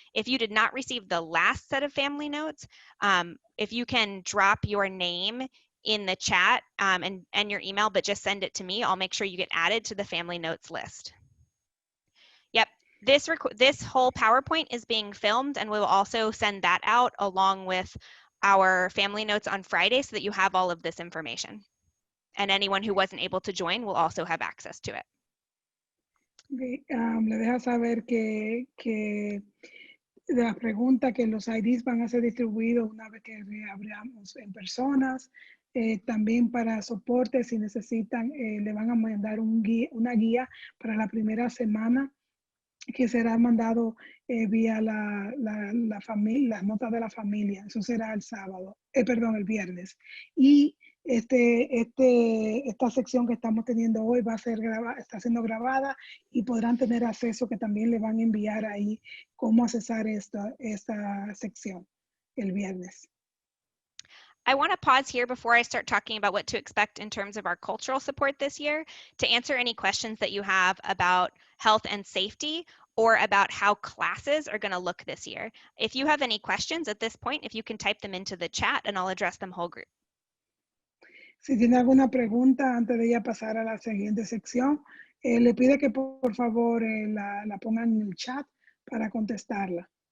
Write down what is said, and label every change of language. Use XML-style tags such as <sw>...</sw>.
<en>If you did not receive the last set of family notes, if you can drop your name in the chat and your email, but just send it to me, I'll make sure you get added to the family notes list. Yep, this whole PowerPoint is being filmed, and we will also send that out along with our family notes on Friday so that you have all of this information. And anyone who wasn't able to join will also have access to it.</en> <es>Okay, le deja saber que de las preguntas que los IDs van a ser distribuidos una vez que reabramos en personas. También para soporte, si necesitan, le van a mandar una guía para la primera semana que será mandado vía las notas de la familia. Eso será el sábado, el viernes. Y esta sección que estamos teniendo hoy va a ser está siendo grabada y podrán tener acceso, que también le van a enviar ahí cómo accesar esta sección el viernes.</es> <en>I want to pause here before I start talking about what to expect in terms of our cultural support this year to answer any questions that you have about health and safety or about how classes are going to look this year. If you have any questions at this point, if you can type them into the chat and I'll address them whole group.</en> <es>Si tiene alguna pregunta antes de ya pasar a la siguiente sección, le pide que por favor la pongan en el chat para contestarla.</es>